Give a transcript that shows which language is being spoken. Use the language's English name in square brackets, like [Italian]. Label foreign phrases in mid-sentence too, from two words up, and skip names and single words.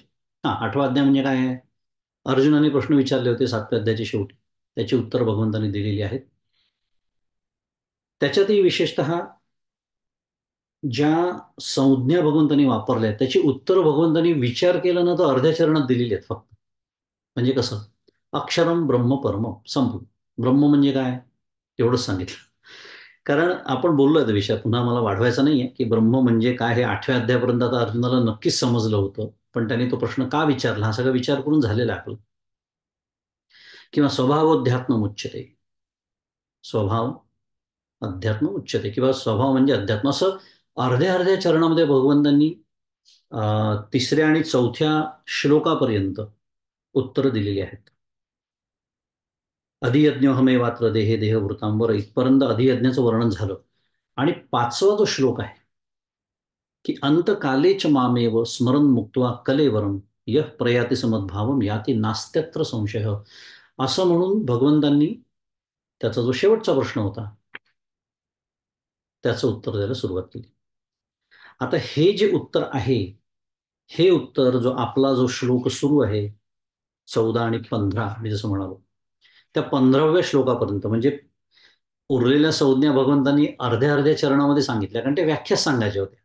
[Marathi] हा, 8वा अध्याय म्हणजे काय आहे? अर्जुनाने प्रश्न विचारले होते 7व्या अध्यायाच्या शेवटी. त्याची उत्तर भगवंतांनी दिलेली आहेत. त्याच्यातही विशेषतः ज्या संज्ञा भगवंतांनी वापरल्या त्याची उत्तर भगवंतांनी विचार केला ना तर अर्ध्या चरणात दिलेली आहेत फक्त. म्हणजे कसं? [Sanskrit] अक्षरम ब्रह्म परम संपलं. [Marathi] ब्रह्म म्हणजे काय? एवढंच सांगितलं. कारण आपण बोललोय त्या विषयात, पुन्हा मला वाढवायचा नाहीये, की ब्रह्म म्हणजे काय हे 8व्या अध्यायापर्यंत आता अर्जुनाला नक्कीच समजलं होतं. पण त्याने तो प्रश्न का विचारला हा सगळा विचार करून झालेला आहे आपला. [Sanskrit] किंवा स्वभावोध्यात्म उच्यते. स्वभाव अध्यात्म उच्यते [Marathi] किंवा स्वभाव म्हणजे अध्यात्म, असं अर्ध्या अर्ध्या चरणामध्ये भगवंतांनी 3ऱ्या आणि 4थ्या श्लोकापर्यंत उत्तरं दिलेली आहेत. [Sanskrit] अधियज्ञोहमेवात्र देहे देहवृतांबर [Marathi] इथपर्यंत अधियज्ञाचं वर्णन झालं. आणि 5वा जो श्लोक आहे की [Sanskrit] अंतकाले च मामेव स्मरण मुक्त्वा कलेवरम यः प्रयाति समद्भावम याति नास्त्यत्र संशय, [Marathi] असं म्हणून भगवंतांनी त्याचा जो शेवटचा प्रश्न होता त्याचं उत्तर द्यायला सुरुवात केली. आता हे जे उत्तर आहे, हे उत्तर जो आपला जो श्लोक सुरू आहे 14 आणि 15 मी जसं म्हणालो, त्या 15व्या श्लोकापर्यंत म्हणजे उरलेल्या संज्ञा भगवंतांनी अर्ध्या अर्ध्या चरणामध्ये सांगितल्या, कारण ते व्याख्याच सांगायच्या होत्या.